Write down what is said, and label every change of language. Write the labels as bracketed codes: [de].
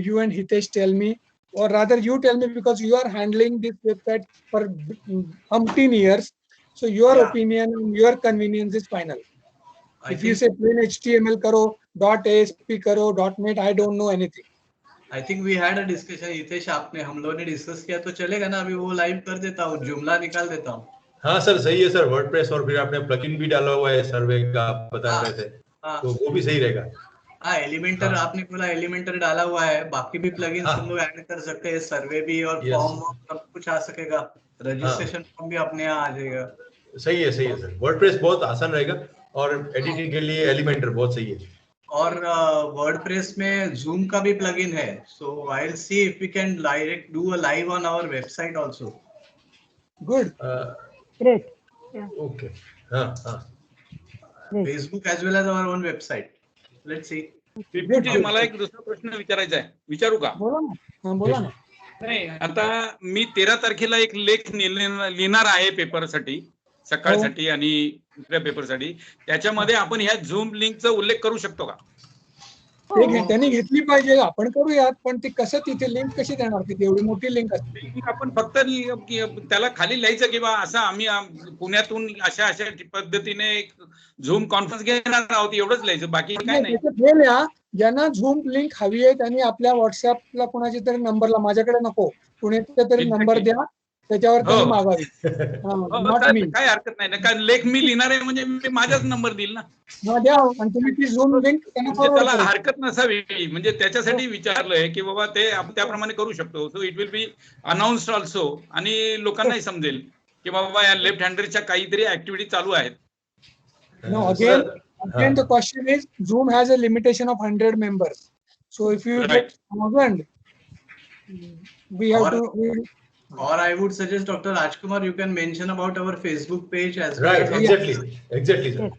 [en] You and Hitesh tell me, or rather you tell me, because you are handling this website for umpteen years. So your Yeah. opinion and your convenience is final. I If you think say plain HTML karo, .asp karo, .net, I don't know anything. I think we had a discussion. [hi] Hitesh आपने हम लोगों ने discuss किया तो चलेगा ना, अभी वो लाइव कर देता हूँ, जुमला निकाल देता हूँ. हाँ सर, सही है सर. वर्डप्रेस और फिर आपने प्लगइन भी डाला हुआ है सर्वे का, आप बता रहे थे, हाँ. तो वो भी सही रहेगा. हाँ, एलिमेंटर हाँ. आपने बोला, एलिमेंटर डाला हुआ है, बाकी भी प्लगइन्स हाँ. हम लोग ऐड कर सकते हैं, सर्वे भी और [en] Yes. [hi] फॉर्म सब कुछ आ सकेगा, रजिस्ट्रेशन फॉर्म भी अपने यहाँ आ जाएगा. सही है सर. वर्डप्रेस बहुत आसान रहेगा और एडिटिंग के लिए एलिमेंटर बहुत सही है. और वर्डप्रेस में जूम का भी प्लगइन है, [en] So I will see if we can direct do a live on our website also. Good. Great. Yeah. [hi] Okay. हाँ हाँ. [en] Great. Facebook as well as our own website. Let's see. [mr] पिपीजी, मला एक दुसरा प्रश्न विचारायचा आहे, विचारू का? बोला ना. हाँ, बोला ना. नाही, आता मी 13 तारखेला एक लेख लिहिणार आहे पेपरसाठी, सकाळसाठी आणि दुसऱ्या पेपरसाठी. त्याच्यामध्ये आपण ह्या झूम लिंकचा उल्लेख करू शकतो का? त्यांनी घेतली पाहिजे, आपण करूयात, पण ती कसं तिथे लिंक कशी देणार, तिथे एवढी मोठी लिंक असते. आपण फक्त त्याला खाली लिहायचं की बा असं आम्ही पुण्यातून अशा अशा पद्धतीने झूम कॉन्फरन्स घेणार आहोत, एवढंच लिहायचं, बाकी काय नाही. हे लिहा, ज्यांना झूम लिंक हवी आहे त्यांनी आपल्या व्हॉट्सअपला कोणाच्या तरी नंबरला, माझ्याकडे नको, कुणाचा तरी नंबर द्या, त्याच्यावर त्यांनी मागावी. [en] Not me. [mr] काय हरकत नाही ना, कारण लेख मी लिहिणार आहे म्हणजे मी माझाच नंबर देईल ना. द्या, आणि तुम्ही ती झूम लिंक त्यांना फॉरवर्ड त्याला करा. हरकत नसावी, म्हणजे त्याच्यासाठी विचारलंय की बाबा ते आपण त्याप्रमाणे करू शकतो. [en] so it will be announced also, [mr] आणि लोकांनाही समजेल की बाबा या लेफ्ट हँडरच्या काहीतरी ऍक्टिव्हिटी चालू आहेत. [en] No, again the question is, Zoom has a limitation of 100 members. So if you get 1,000, we have to. Or I would suggest, Dr. Rajkumar, you can mention about our Facebook page as well. Right, exactly, sir.